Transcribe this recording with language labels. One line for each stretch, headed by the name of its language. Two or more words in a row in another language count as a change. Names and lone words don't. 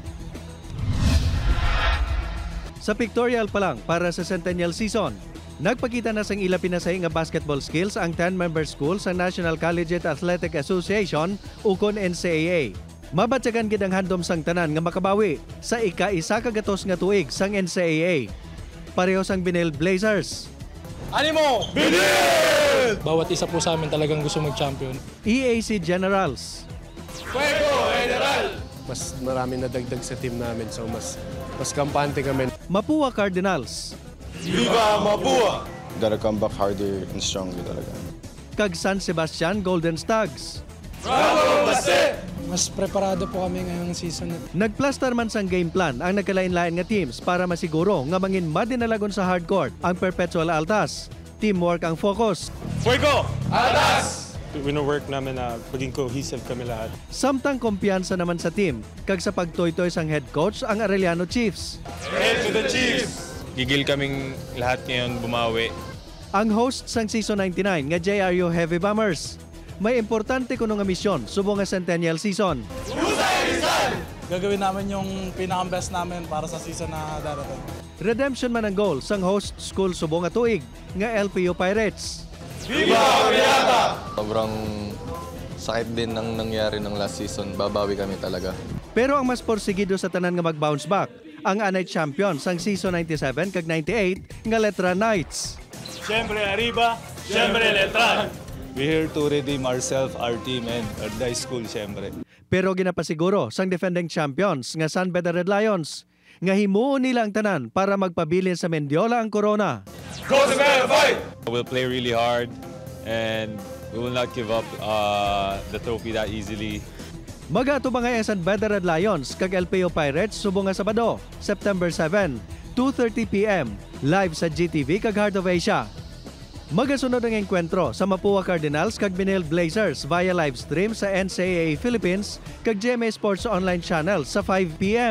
Hiligaynon: Sa pictorial pa lang para sa Centennial Season, nagpakita na sang ila pinasay nga
English: basketball skills
Hiligaynon: ang 10-member school sa National Collegiate Athletic Association ukon NCAA. Mabatsagan gid ang handom sang tanan nga makabawi sa ika-1 kagatos nga tuig sang NCAA. Pareho sang Binel Blazers, Animo! Binil!
Filipino: Bawat isa po sa amin talagang gusto mag-champion. EAC Generals. Fuego General! Mas marami nadagdag sa team namin, so mas kampante kami. Mapua Cardinals. Viva Mapua!
English: Gotta come back harder and stronger talaga.
Hiligaynon: Kag San Sebastian Golden Stags. Bravo, Baste!
Filipino: Mas preparado po kami ngayong season.
Hiligaynon: Nagplaster man sang
English: game plan
Hiligaynon: ang nagkalain-lain nga teams para masiguro nga mangin madinalagon sa hardcourt ang Perpetual Altas. Teamwork ang focus. Fuego! Altas!
Filipino: Wino-work namin na maging cohesive kami lahat.
Hiligaynon: Samtang kumpiyansa naman sa team, kag sa pagtoy-toy sang
English: head coach
Hiligaynon: ang Arellano Chiefs.
English: Head to the Chiefs!
Filipino: Gigil kaming lahat ngayon bumawi.
Hiligaynon: Ang host sang season 99 nga JRU Heavy Bombers. May importante kuno nga misyon subong nga Centennial season.
Filipino: Gagawin namin yung pinaka-best namin para sa season na darating.
Hiligaynon: Redemption man ang goal sang
English: host school
Hiligaynon: subong nga tuig nga LPU Pirates. Viva Oriata!
Filipino: Sobrang sakit din ng nangyari ng last season. Babawi kami talaga.
Hiligaynon: Pero ang mas porsigido sa tanan nga mag-
English: bounce back,
Hiligaynon: ang anay champion sang season 97 kag 98 nga Letra Knights.
Filipino: Siyempre arriba, siyempre Letran!
English: We're here to redeem ourselves, our team, and our high school, siyempre.
Hiligaynon: Pero ginapasiguro sang defending champions nga San Beda Red Lions nga himuon nila ang tanan para magpabilin sa Mendiola ang corona.
English: Go to bed, fight! We'll play really hard and we will not give up the trophy that easily.
Hiligaynon: Mag-ato ba nga San Beda Red Lions kag LPO Pirates subong nga Sabado, September 7, 2:30 p.m. live sa GTV kag Heart of Asia. Magasunod ang engkwentro sa Mapua Cardinals kag Binil Blazers
English: via live stream
Hiligaynon: sa NCAA Philippines kag GMA Sports Online Channel sa 5 p.m.